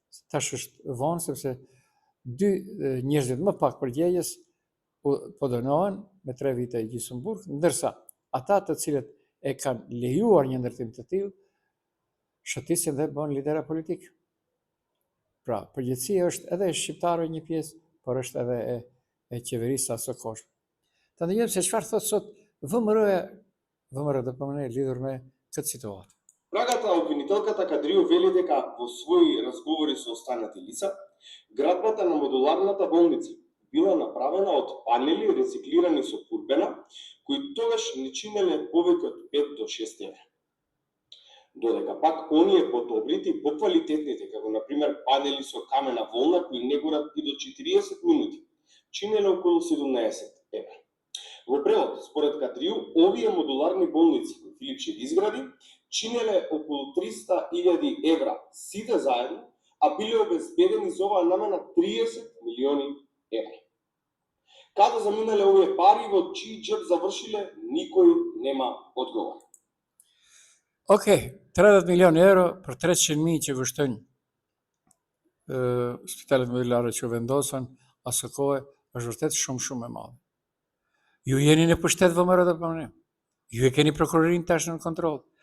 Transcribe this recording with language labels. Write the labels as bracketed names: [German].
[Albanian] Tash është vonë sepse dy njerëzit më pak përgjegjës po dënohen me 3 vite gjysmë burg, ndërsa ata të cilët e kanë lejuar një ndërtim të tillë shëtisin dhe bën lidera politik. Pra, përgjithësia është edhe e shqiptarëve një pjesë, por është edhe e qeverisë së kohës. Ta ndjejmë se çfarë thot sot ВМРО ДПМН lidhur me këtë situatë. [Macedonian] Прагата обвинителката Кадрио вели дека во своји разговори со останати лица, градбата на модуларната болница била направена од панели рециклирани со курбена, кои тогаш не чинеле повеќе од 5 до 6 евра. Додека пак оние подобрите и поквалитетните, како например панели со камена волна кои не горат и до 40 минути, чинеле околу 17 евра. Во превод, според Кадрио, овие модуларни болници кои Филипчев изгради, чинеле околу 300.000 евра сите заедно, а биле обезбедени за оваа намена 30 милиони евра. Каде заминале овие пари, во чиј джеб завршиле, никој нема одговор. [Albanian] Okej, 30 milion euro për 300.000 që kushtojnë spitalet modulare që vendosën asë kohë, është vërtet shumë e madhe. Ju jeni në pushtet ВМРО ДПМН. Ju e keni prokurorin tash në kontroll.